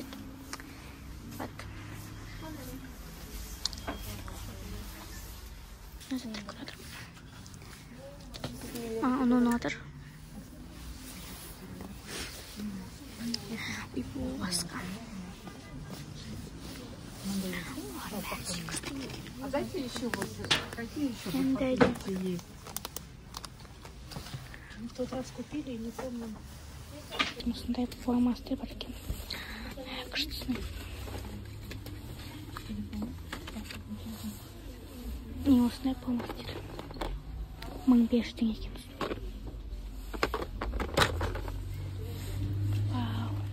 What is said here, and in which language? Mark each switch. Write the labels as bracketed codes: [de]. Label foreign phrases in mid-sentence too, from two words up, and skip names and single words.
[kk] Вот. Мына зат көріп жатырмын. Ұнап жатыр. Ой, басқа. [ru] А дайте еще вот какие еще [kk] Енді [ru] в тот раз купили, не помню. [kk] осындай фломастер бар екен. Күштісін. Мен осындай фломастер. 1500 теңге екен. Вау.